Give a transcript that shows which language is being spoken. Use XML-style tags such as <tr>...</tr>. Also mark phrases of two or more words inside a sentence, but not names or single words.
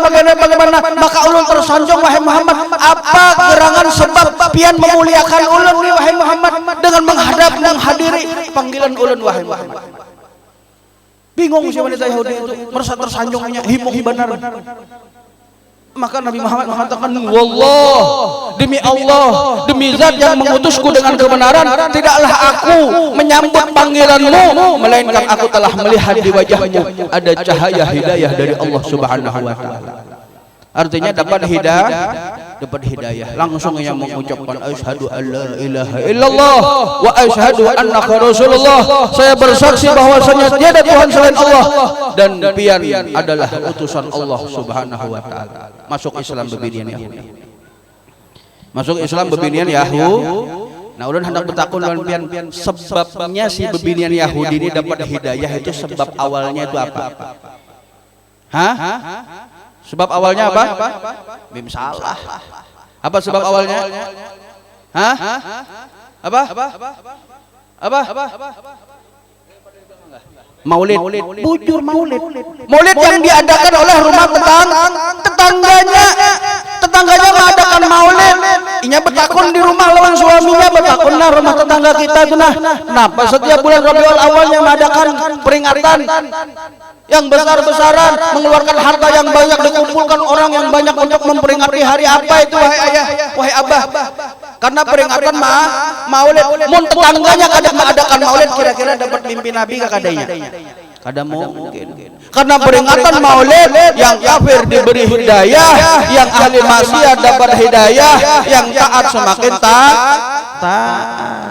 <id>Maka ulun tersanjung wahai Muhammad. Apa gerangan sebab pian memuliakan ulun ni wahai Muhammad dengan menghadiri panggilan ulun wahai Muhammad. Bingung si wanita Yahudi itu, merasa tersanjungnya, himung benar. Maka Nabi Muhammad mengatakan, wallah, demi Allah, demi zat yang mengutusku dengan kebenaran, tidaklah aku menyambut panggilanmu, melainkan aku telah melihat di wajahmu ada cahaya hidayah dari</id> <ar>الله سبحانه وتعالى.</ar> <id>Artinya dapat hidayah. Langsung yang mengucapkan</id> <ar>أشهد أن لا إله إلا الله وأشهد أنك رسول الله.</ar> <id>Saya bersaksi bahwasanya tiada Tuhan selain Allah dan pian adalah utusan</id> <ar>الله سبحانه وتعالى.</ar> <id>Masuk Islam bebinian Yahudi. Nah, ulun hendak bertakun lawan pian sebabnya si bebinian Yahudi ini dapat hidayah itu sebab awalnya itu apa? Sebab awalnya apa? Bim salah. Apa sebab awalnya? Apa? Maulid. Bujur maulid. Maulid yang diadakan oleh rumah tetangganya mengadakan maulid. Inya bertakun di rumah lawan suaminya, bertakun nah rumah tetangga kita itu nah. Kenapa setiap bulan Rabiul Awalnya mengadakan peringatan yang besar-besaran, mengeluarkan harta yang banyak, dikumpulkan orang yang banyak untuk memperingati hari apa itu wahai ayah, wahai abah? Karena peringatan maulid. Mun tetangganya kada mengadakan maulid, kira-kira dapat mimpi Nabi ke kadanya? Kada mungkin. Karena peringatan maulid yang kafir diberi hidayah, yang ahli maksiat dapat hidayah, yang taat semakin taat.</id>